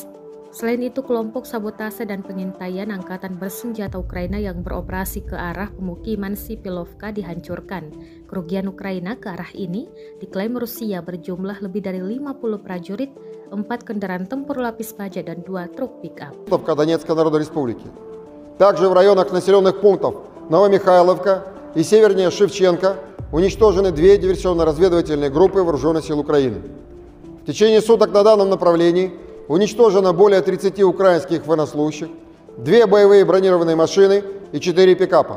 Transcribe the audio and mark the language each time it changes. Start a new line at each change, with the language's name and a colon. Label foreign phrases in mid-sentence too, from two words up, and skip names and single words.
Indonesian: Selain itu, kelompok sabotase dan pengintaian Angkatan Bersenjata Ukraina yang beroperasi ke arah pemukiman Sipilovka dihancurkan. Kerugian Ukraina ke arah ini diklaim Rusia berjumlah lebih dari 50 prajurit, 4 kendaraan tempur lapis baja, dan 2 truk pick-up.
Russian: Донецкой Народной Республики. Также в районах населенных пунктов Новомихайловка и севернее Шевченко уничтожены 2 диверсионно-разведывательные группы вооруженных сил Украины. В течение суток на данном направлении уничтожено более 30 украинских военнослужащих, 2 боевые бронированные машины и 4 пикапа.